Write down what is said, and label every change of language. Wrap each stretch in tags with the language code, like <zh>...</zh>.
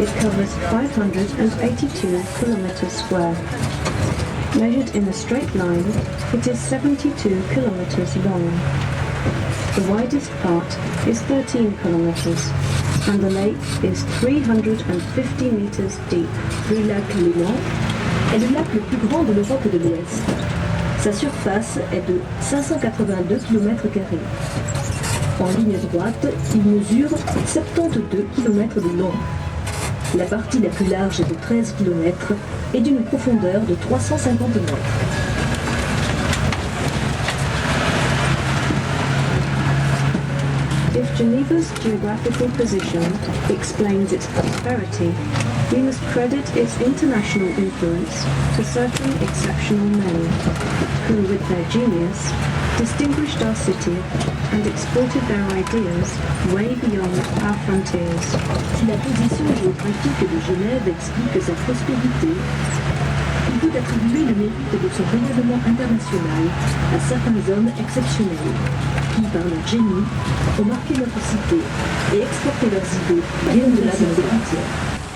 <en>It covers 582 kilometers square. Measured in a straight line, it is 72 kilometers long. The widest part is 13 kilometers, and the lake is 350 meters deep.</en> <fr>Le lac Léman est le lac le plus grand de l'Europe de l'Ouest. Sa surface est de 582 km². En ligne droite, il mesure 72 km de long. La partie la plus large est de 13 km et d'une profondeur de 350 mètres.</fr> <en>If Geneva's geographical position explains its prosperity, we must credit its international influence to certain exceptional men, who, with their genius, distinguished our city and exported their ideas way beyond our frontiers.</en> <fr>Si la position géographique de Genève explique sa prospérité, il faut attribuer le mérite de son rayonnement international à certains hommes exceptionnels, qui, par leur génie, ont marqué notre cité et exporté leurs idées bien au-delà de nos frontières.</fr>